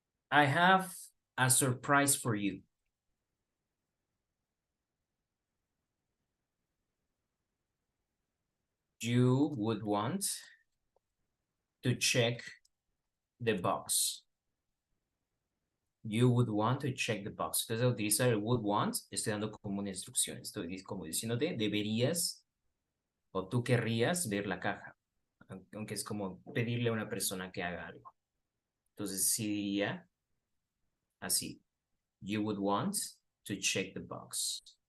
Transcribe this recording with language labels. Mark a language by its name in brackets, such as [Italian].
[English] I have a surprise for you. You would want to check the box. You would want to check the box. [Spanish] Entonces, al utilizar el [English] would want, [Spanish] estoy dando como una instrucción. Estoy como diciéndote, deberías o tú querrías ver la caja. Aunque es como pedirle a una persona que haga algo. Entonces, sí diría así. [English] You would want to check the box.